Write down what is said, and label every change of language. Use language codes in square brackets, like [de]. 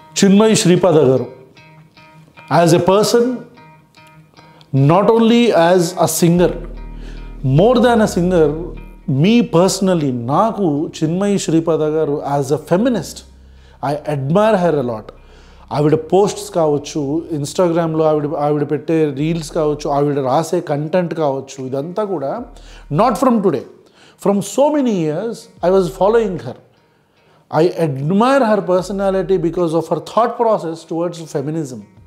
[en] Chinmay Sripada garu, as a person, not only as a singer, more than a singer, me personally, Naku Chinmay Sripada garu as a feminist, I admire her a lot. [te] ఆవిడ posts కావచ్చు, ఇన్స్టాగ్రామ్లో ఆవిడ పెట్టే reels కావచ్చు, ఆవిడ రాసే content కావచ్చు, ఇదంతా కూడా [en] Not from today, from so many years I was following her. I admire her personality because of her thought process towards feminism.